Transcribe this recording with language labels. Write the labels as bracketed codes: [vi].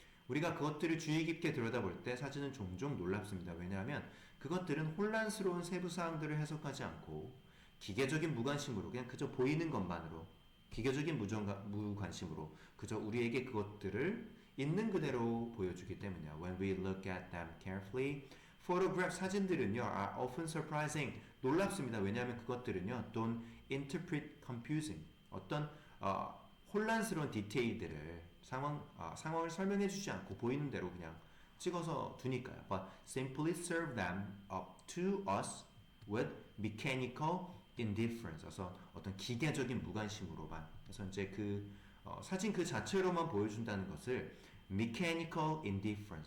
[ko] 우리가 그것들을 주의 깊게 들여다볼 때 사진은 종종 놀랍습니다. 왜냐하면 그것들은 혼란스러운 세부 사항들을 해석하지 않고 기계적인 무관심으로 그냥 그저 보이는 것만으로 기계적인 무관심으로 그저 우리에게 그것들을 있는 그대로 보여주기 때문이야. [en] When we look at them carefully, photograph [ko] 사진들은요 [en] are often surprising [ko] 놀랍습니다. 왜냐하면 그것들은요 [en] don't interpret confusing [ko] 어떤 혼란스러운 디테일들을 상황을 설명해 주지 않고 보이는 대로 그냥 찍어서 두니까요. [en] But simply serve them up to us with mechanical indifference. [ko] 그래서 어떤 기계적인 무관심으로만. 그래서 이제 그 사진 그 자체로만 보여준다는 것을 [en] mechanical indifference.